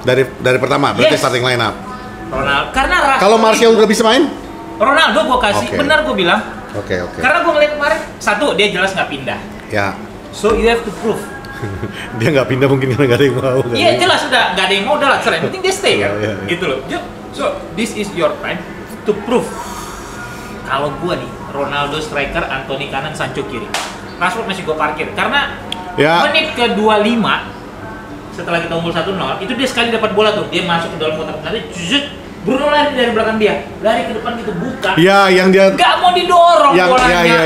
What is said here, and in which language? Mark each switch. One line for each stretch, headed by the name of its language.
Indonesian: Dari pertama, berarti starting line up. Ronaldo, karena kalau Martial udah bisa main? Ronaldo gue kasih, benar gue bilang. Oke. Karena gue ngeliat kemarin, satu dia jelas nggak pindah. Ya.
English: So you have to prove.
Indonesian: Dia nggak pindah mungkin karena nggak ada yang mau. Iya jelas udah nggak ada yang mau, udah lah. Yang penting dia stay kan, gitu loh.
English: So this is your time to prove.
Indonesian: Kalau gue nih, Ronaldo striker, Anthony kanan, Sancho kiri. Rashford masih gue parkir karena menit ke 25 setelah kita unggul 1-0 itu dia sekali dapat bola tuh, dia masuk ke dalam kotak penalti, Bruno lari dari belakang dia, lari ke depan gitu buka. Ya, yang dia nggak mau didorong bolanya.